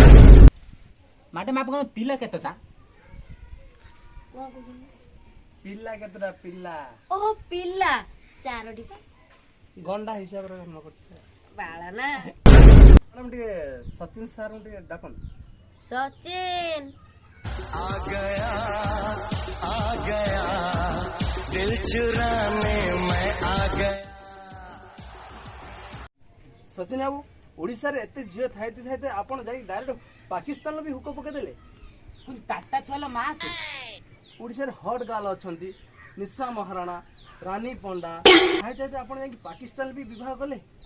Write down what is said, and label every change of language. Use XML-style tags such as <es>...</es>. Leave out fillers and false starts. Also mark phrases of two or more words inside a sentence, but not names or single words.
<or>ମାଡାମ, ଆପଣଙ୍କ ତିଲା କେତେଟା? କଣ କହୁଛନ୍ତି? ପିଲା କେତେଟା? ପିଲା ଓହୋ, ପିଲା 4ଟି ପା। ଗଣ୍ଡା ହିସାବରେ ଜନ୍ମ କରୁଥିଲେ। ବାଳ ନା ମ୍ୟାଡାମ, ଟିକେ ସଚିନ ସାର୍ ଟିକେ ଡାକନ୍ତୁ। ସଚିନ</or> <hi>दिल चुराने मैं आ गया।</hi> <or>ସଚିନ ବାବୁ, ଓଡିଶାରେ ଏତେ ଝିଅ ଥାଇତେ ଥାଇତେ ଆପଣ ଯାଇ ଡାଇରେକ୍ଟ ପାକିସ୍ତାନର ବି ହୁକ ପକେଇଦେଲେ। ତାତା ଥୁଆଲ ମା କୁ ଓଡିଶାରେ</or> <en>hot girl</en> <or>ଅଛନ୍ତି, ନିଶା ମହାରାଣା, ରାନୀ ପଣ୍ଡା, ଥାଇତେ ଥାଇତେ ଆପଣ ଯାଇକି ପାକିସ୍ତାନ ବି ବିବାହ କଲେ।</or>